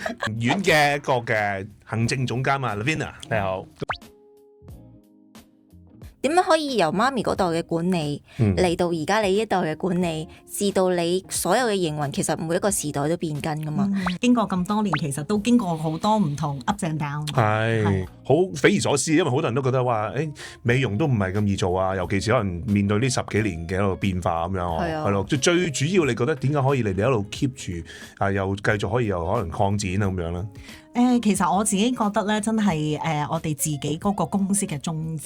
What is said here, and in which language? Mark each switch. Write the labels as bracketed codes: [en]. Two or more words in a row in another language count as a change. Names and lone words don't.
[yue] 院嘅一個嘅行政總監啊 Lavina 你好。點樣可以由媽咪嗰代嘅管理嚟到而家你呢一代嘅管理，至到你所有嘅營運，其實每一個時代都變緊噶嘛。經過咁多年，其實都經過好多唔同 [en] up and down。 [yue] 係好匪夷所思，因為好多人都覺得話，美容都唔係咁易做啊，尤其是可能面對呢10幾年嘅一個變化咁樣，係咯。最主要你覺得點解可以你哋一路 keep 住又繼續可以又可能擴展啊咁樣咧？其實我自己覺得咧，真係我哋自己嗰個公司嘅宗旨。